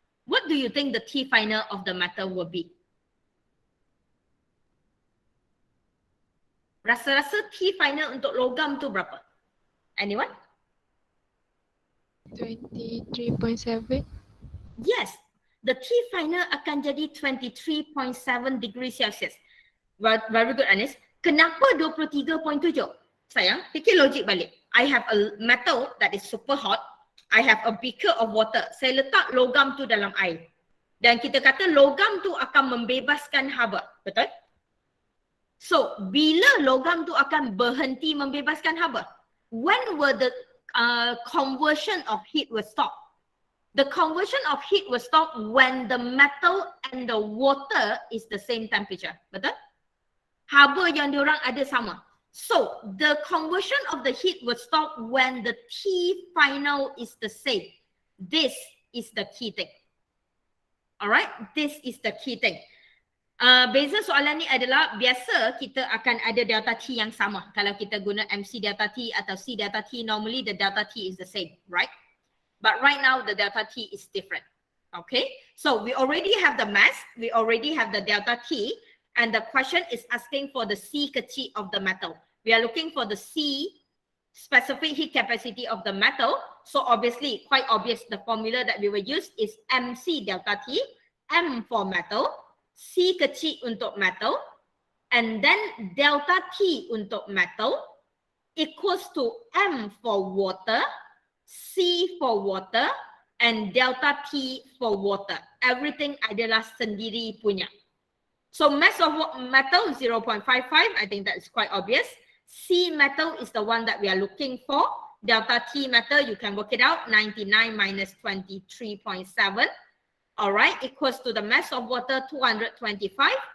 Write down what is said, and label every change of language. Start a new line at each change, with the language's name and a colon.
English: What do you think the T final of the metal will be?
Malay: Rasa-rasa T final untuk logam tu berapa?
English: Anyone? 23.7. Yes, the T final
Malay: akan jadi
English: 23.7 degrees Celsius. Very good, Anis.
Malay: Kenapa 23.7? Sayang, fikir logik balik.
English: I have a metal that is super hot. I have a beaker of water.
Malay: Saya letak logam tu dalam air. Dan kita kata logam tu akan membebaskan haba. Betul? So, bila logam tu akan berhenti membebaskan haba?
English: When will the conversion of heat will stop? The conversion of heat will stop when the metal and the water is the same temperature.
Malay: Betul? Haba yang diorang ada sama.
English: So, the conversion of the heat will stop when the T final is the same. This is the key thing. Alright? This is the key thing.
Malay: Beza soalan ni adalah biasa kita akan ada delta T yang sama. Kalau kita guna
English: MC delta T atau C delta T, normally the delta T is the same, right? But right now the delta T is different. Okay? So we already have the mass, we already have the delta T, and the question is asking for the C kecil of the metal. We are looking for the C specific heat capacity of the metal. So obviously, quite obvious, the formula that we will use is MC delta T, M for metal, C kecil untuk metal, and then delta T untuk metal equals to M for water, C for water, and delta T for water.
Malay: Everything adalah sendiri punya.
English: So mass of metal 0.55, I think that is quite obvious. C metal is the one that we are looking for. Delta T metal, you can work it out, 99 minus 23.7. All right, equals to the mass of water 225